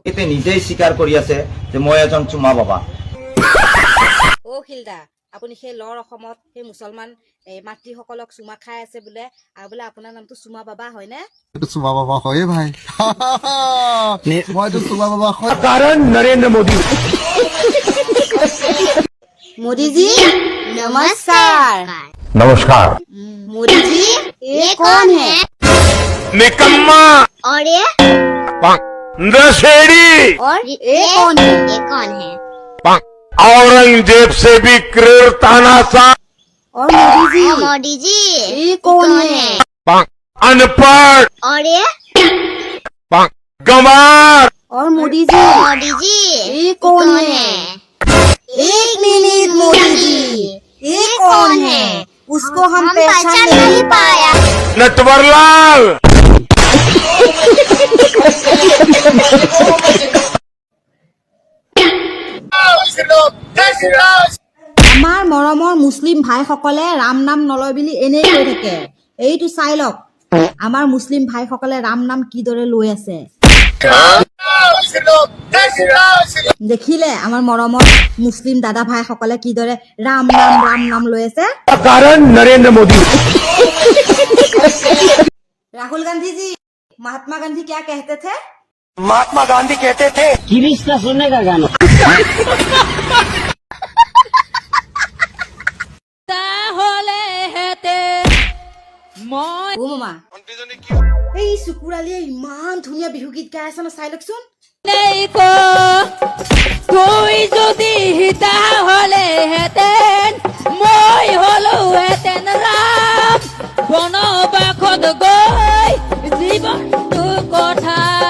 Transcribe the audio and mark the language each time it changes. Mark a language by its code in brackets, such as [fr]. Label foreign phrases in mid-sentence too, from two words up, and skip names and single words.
[as] তেখেতে নিজেই স্বীকাৰ কৰি আছে যে মই এজন চুমা বাবা। অ অখিল দা, আপুনি সেই লৰ অসমত সেই মুছলমান মাতৃসকলক চুমা খাই আছে বোলে, আৰু বোলে আপোনাৰ নামটো চুমা বাবা হয়নে? চুমা বাবা হয়ে ভাই। মইতো চুমা বাবা হয়। কাৰণ নৰেন্দ্ৰ মোদী। [hi] मोदी जी नमस्कार। नमस्कार। मोदी जी ये कौन है? निकम्मा और ये नशेड़ी और ये कौन है? ये कौन है? औरंगजेब से भी क्रूर तानाशाह और मोदी मोदी जी ये कौन है? अनपढ़ और ये गंवार और मोदी जी ये कौन है? एक मिनट मोदी जी ये कौन है? उसको हम पहचान नहीं पाया। नटवरलाल [as] আমাৰ মৰমৰ মুছলিম ভাইসকলে ৰাম নাম নলয় বুলি এনেই কৈ থাকে। এইটো চাই লওক আমাৰ মুছলিম ভাইসকলে ৰাম নাম কিদৰে লৈ আছে। দেখিলে আমাৰ মৰমৰ মুছলিম দাদা ভাইসকলে কিদৰে ৰাম নাম লৈ আছে। [hi] कारण नरेंद्र मोदी। राहुल गांधी जी, महात्मा गांधी क्या कहते थे? महात्मा गांधी कहते थे [as] ও মামা, এই চুকুৰালীয়ে ইমান ধুনীয়া বিহু গীত গাই আছে ন, চাই লওকচোন। তুই যদি হিতা হলে হেতেন মই হলো হেতেন রাম, বনবাসত গৈ জীৱনটো কথা।